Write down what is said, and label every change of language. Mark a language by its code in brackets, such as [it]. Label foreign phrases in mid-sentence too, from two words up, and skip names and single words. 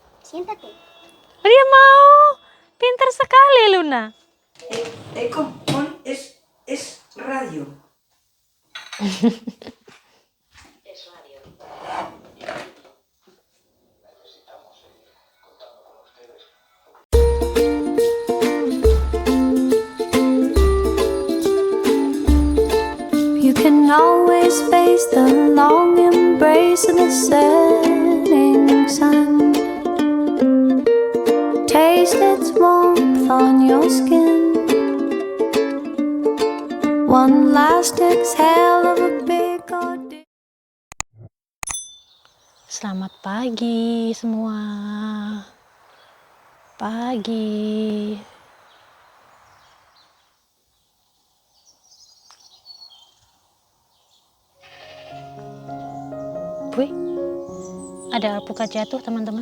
[es] Siéntate. [id] Dia mau. Pintar sekali, Luna. [es] Es radio. Es radio. [en] You can always face the long embrace of the setting sun. Taste its warmth on your skin. One last exhale of a big ordeal. [id] Selamat pagi semua. Pagi. Wih, ada alpukat jatuh teman-teman.